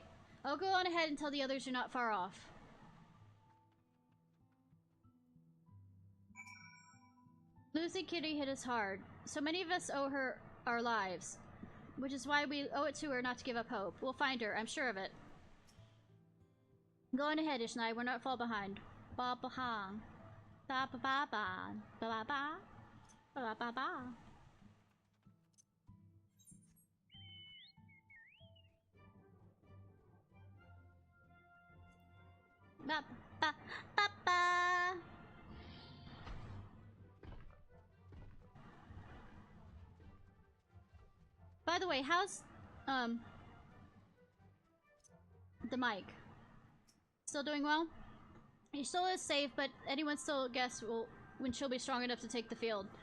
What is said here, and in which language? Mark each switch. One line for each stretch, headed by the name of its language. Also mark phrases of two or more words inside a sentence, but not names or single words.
English: I'll go on ahead and tell the others you're not far off. Losing Kitty hit us hard. So many of us owe her our lives. Which is why we owe it to her not to give up hope. We'll find her, I'm sure of it. Go on ahead, Ishnai. We're not far behind. Ba ba ha. Ba ba ba ba. Ba ba ba. Ba ba ba ba. Ba ba ba ba. By the way, how's the mic? Still doing well? He still is safe, but anyone still guess when she'll be strong enough to take the field.